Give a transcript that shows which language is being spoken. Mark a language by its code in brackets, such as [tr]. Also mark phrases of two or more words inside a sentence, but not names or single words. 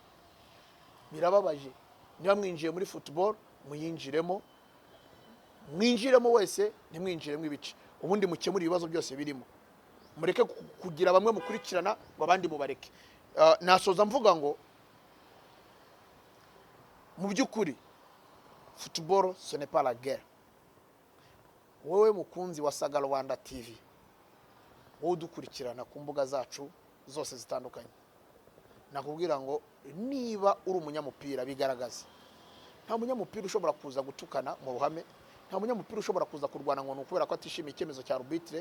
[rw] Niba mwinjiye muri football muyinjiremo, mwinjiremo wese, ntimwinjiremo ibice, ubundi mukemura ibibazo byose birimo. Mureke kugira bamwe mukurikirana ngo abandi mubareke. Nasoza mvuga ngo mu by'ukuri football [fr] ce n'est pas la guerre. [rw] Wowe mukunzi wa Saga Rwanda TV, wowe dukurikirana ku mbuga zacu zose zitandukanye, nakubwira ngo niba uri umunyamupira bigaragaza. Nta munyamupira ushobora kuza gutukana mu ruhame, nta munyamupira ushobora kuza kurwana ngo nukubera ko atishimiye icyemezo cya arbitre.